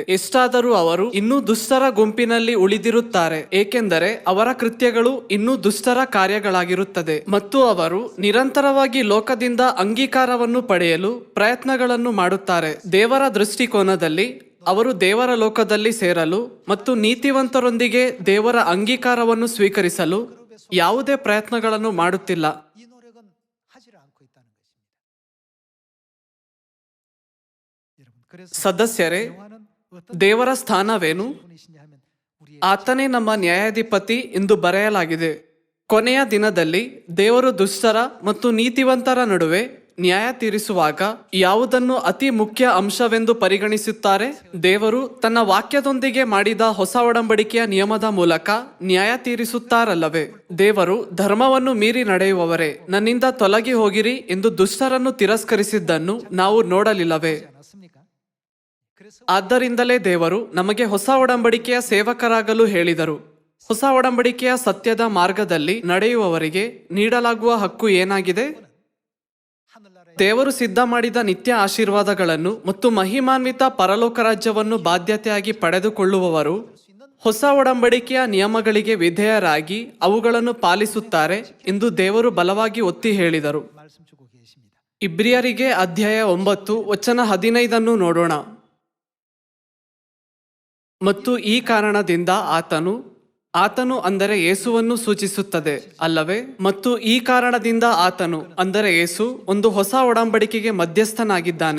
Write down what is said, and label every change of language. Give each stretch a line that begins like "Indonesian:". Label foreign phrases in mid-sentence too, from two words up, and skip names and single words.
Kannada: ಎಷ್ಟಾದರೂ ಅವರು ಇನ್ನೂ ದುಷ್ಟರ ಗುಂಪಿನಲ್ಲಿ ಉಳಿದಿರುತ್ತಾರೆ, ಏಕೆಂದರೆ ಅವರ ಕೃತ್ಯಗಳು ಇನ್ನೂ ದುಷ್ಟರ ಕಾರ್ಯಗಳಾಗಿರುತ್ತದೆ ಮತ್ತು ಅವರು ನಿರಂತರವಾಗಿ ಲೋಕದಿಂದ ಅಂಗೀಕಾರವನ್ನು ಪಡೆಯಲು ಪ್ರಯತ್ನಗಳನ್ನು ಮಾಡುತ್ತಾರೆ. ದೇವರ ದೃಷ್ಟಿಕೋನದಲ್ಲಿ ಅವರು ದೇವರ ಲೋಕದಲ್ಲಿ ಸೇರಲು ಮತ್ತು ನೀತಿವಂತರೊಂದಿಗೆ ದೇವರ ಅಂಗೀಕಾರವನ್ನು ಸ್ವೀಕರಿಸಲು ಯಾವುದೇ ಪ್ರಯತ್ನಗಳನ್ನು ಮಾಡುತ್ತಿಲ್ಲ.
Korean: 이 노력은 하지를 않고 있다는 것입니다. 여러분, 그래서
Kannada: ಸದಸ್ಯರೇ,
Korean: 여호와는 어떤
Kannada: ದೇವರ ಸ್ಥಾನವೇನು?
Korean: 분이시냐 하면 우리의
Kannada: ಆತನೇ ನಮ್ಮ ನ್ಯಾಯಾಧಿಪತಿ ಎಂದು ಬರೆಯಲಾಗಿದೆ. ಕೊನೆಯ ದಿನದಲ್ಲಿ ದೇವರು ದುಷ್ಟರ ಮತ್ತು ನೀತಿವಂತರ ನಡುವೆ ನ್ಯಾಯ ತೀರಿಸುವಾಗ ಯಾವುದನ್ನು ಅತಿ ಮುಖ್ಯ ಅಂಶವೆಂದು ಪರಿಗಣಿಸುತ್ತಾರೆ? ದೇವರು ತನ್ನ ವಾಕ್ಯದೊಂದಿಗೆ ಮಾಡಿದ ಹೊಸ ಒಡಂಬಡಿಕೆಯ ನಿಯಮದ ಮೂಲಕ ನ್ಯಾಯ ತೀರಿಸುತ್ತಾರಲ್ಲವೇ? ದೇವರು ಧರ್ಮವನ್ನು ಮೀರಿ ನಡೆಯುವವರೇ, ನನ್ನಿಂದ ತೊಲಗಿ ಹೋಗಿರಿ ಎಂದು ದುಷ್ಟರನ್ನು ತಿರಸ್ಕರಿಸಿದ್ದನ್ನು ನಾವು ನೋಡಲಿಲ್ಲವೇ?
Korean: 않았습니까? 그래서
Kannada: ಆದ್ದರಿಂದಲೇ ದೇವರು ನಮಗೆ ಹೊಸ ಒಡಂಬಡಿಕೆಯ ಸೇವಕರಾಗಲು ಹೇಳಿದರು. ಹೊಸ ಒಡಂಬಡಿಕೆಯ ಸತ್ಯದ ಮಾರ್ಗದಲ್ಲಿ ನಡೆಯುವವರಿಗೆ ನೀಡಲಾಗುವ ಹಕ್ಕು ಏನಾಗಿದೆ?
Korean: 하늘나라의
Kannada: ದೇವರು ಸಿದ್ಧ ಮಾಡಿದ ನಿತ್ಯ ಆಶೀರ್ವಾದಗಳನ್ನು ಮತ್ತು ಮಹಿಮಾನ್ವಿತ ಪರಲೋಕ ರಾಜ್ಯವನ್ನು ಬಾಧ್ಯತೆಯಾಗಿ ಪಡೆದುಕೊಳ್ಳುವವರು
Korean: 수 있는
Kannada: ಹೊಸ ಒಡಂಬಡಿಕೆಯ ನಿಯಮಗಳಿಗೆ ವಿಧೇಯರಾಗಿ ಅವುಗಳನ್ನು ಪಾಲಿಸುತ್ತಾರೆ ಎಂದು ದೇವರು ಬಲವಾಗಿ ಒತ್ತಿ ಹೇಳಿದರು.
Korean: 말씀 주고 계십니다.
Kannada: ಇಬ್ರಿಯರಿಗೆ ಅಧ್ಯಾಯ 9 ವಚನ 15 ನೋಡೋಣ. ಮತ್ತು ಈ ಕಾರಣದಿಂದ ಆತನು ಅಂದರೆ ಯೇಸುವನ್ನು ಸೂಚಿಸುತ್ತದೆ ಅಲ್ಲವೇ? ಮತ್ತು ಈ ಕಾರಣದಿಂದ ಆತನು ಅಂದರೆ ಯೇಸು ಒಂದು ಹೊಸ ಒಡಂಬಡಿಕೆಗೆ ಮಧ್ಯಸ್ಥನಾಗಿದ್ದಾನೆ.